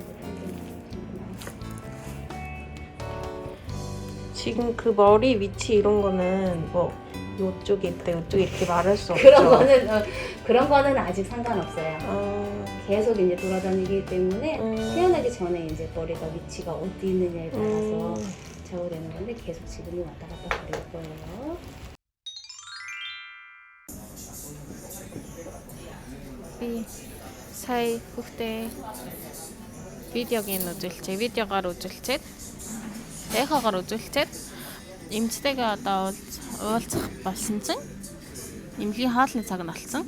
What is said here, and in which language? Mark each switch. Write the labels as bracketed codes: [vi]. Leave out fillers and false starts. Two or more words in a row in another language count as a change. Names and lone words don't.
[ko] 지금 그 머리 위치 이런 거는 뭐 요쪽에 있다 요쪽에 이렇게 말할 수 없죠? 그런 거는 아직 상관없어요. 아, 계속 이제 돌아다니기 때문에 태어나기 전에 이제 머리가 위치가 어디 있느냐에 따라서 좌우되는 건데 계속 지금이 왔다 갔다 거릴 거예요. [mn] Би сая хүүхдээ видеогийн үзүүлчээ. Видеогоор үзүүлчихэд эхоогоор үзүүлчихэд эмчтэйгээ одоо уулзах болсон чинь эмнэлгийн хоолны цаг нь болсон.